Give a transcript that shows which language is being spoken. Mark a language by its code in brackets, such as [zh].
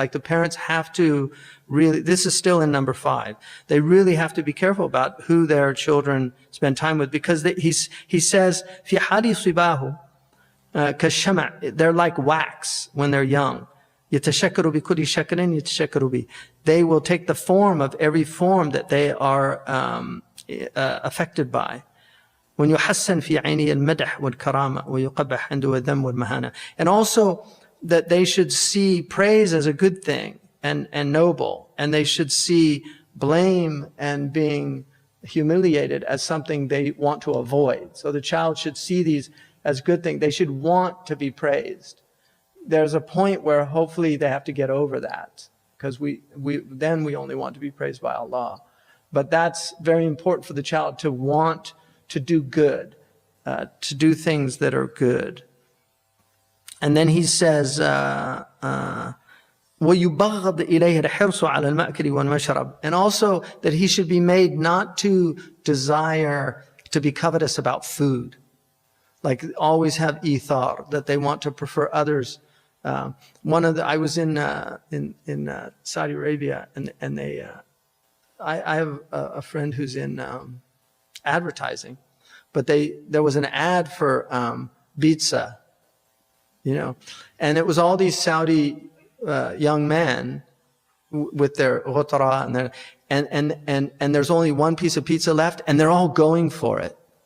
[en] Like the parents have to really, this is still in number 5, they really have to be careful about who their children spend time with, because he says, [ar] فِي حَالِ صِبَاهُ كَالشَّمَعِ, [en] they're like wax when they're young. [ar] يَتَشَكَّرُ بِكُلِّ شَكْرٍ يَتَشَكَّرُ بِهِ. [en] They will take the form of every form that they are affected by. when [ar] يحسن في عينه المدح والكرامة ويقبح عنده الذم والمهانة. [en] And also that they should see praise as a good thing and noble, and they should see blame and being humiliated as something they want to avoid. So the child should see these as good things. They should want to be praised. There's a point where hopefully they have to get over that, because then we only want to be praised by Allah. But that's very important for the child, to want to do good, to do things that are good. And then he says, [ar] وَيُبَغَّضْ إِلَيْهِ الْحِرْصُ عَلَى الْمَأْكَلِ وَالْمَشْرَبِ. [en] And also that he should be made not to desire to be covetous about food. Like always have ithar, that they want to prefer others. I was in Saudi Arabia, and they, I have a friend who's in advertising, but there was an ad for pizza, and it was all these Saudi young men with their ghutara and there's only one piece of pizza left, and they're all going for it.